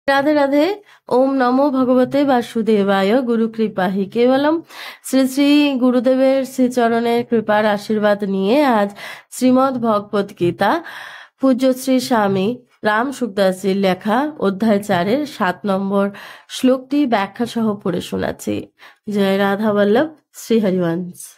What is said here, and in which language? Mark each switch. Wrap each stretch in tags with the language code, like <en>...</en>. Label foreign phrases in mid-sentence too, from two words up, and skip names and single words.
<sa>राधे राधे। ओम नमो भगवते वासुदेवाय। गुरु कृपा হি কেবলম।</sa> <bn>শ্রী শ্রী গুরুদেবের শ্রীচরণের কৃপার আশীর্বাদ নিয়ে আজ শ্রীমদ্ ভগবত গীতা পূজ্য শ্রী স্বামী রাম সুখদাসজির লেখা অধ্যায় 4-এর 7 নম্বর শ্লোকটি ব্যাখ্যা সহ পড়ে শোনাচ্ছি। জয় রাধা বল্লভ, শ্রী হরিবংশ।</bn>